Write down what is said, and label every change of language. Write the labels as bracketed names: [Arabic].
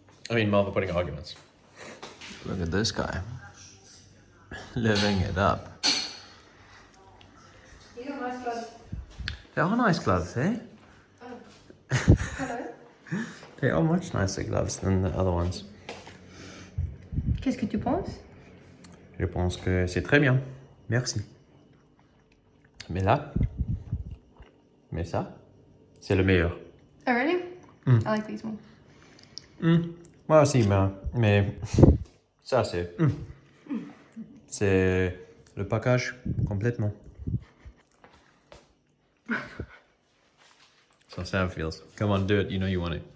[English] I mean, Malva pudding arguments. Look at this guy. Living it up. You got nice gloves. They are nice gloves, eh? Oh. Hello. They are much nicer gloves than the other ones. [French] Qu'est-ce que tu penses? Je pense que c'est très bien. Merci. Mais là, mais ça, c'est le meilleur. [English] Oh really? I like these more. [French] Moi aussi, mais ça c'est... C'est le package complètement. [English] So Sam feels. Come on, do it. You know you want it.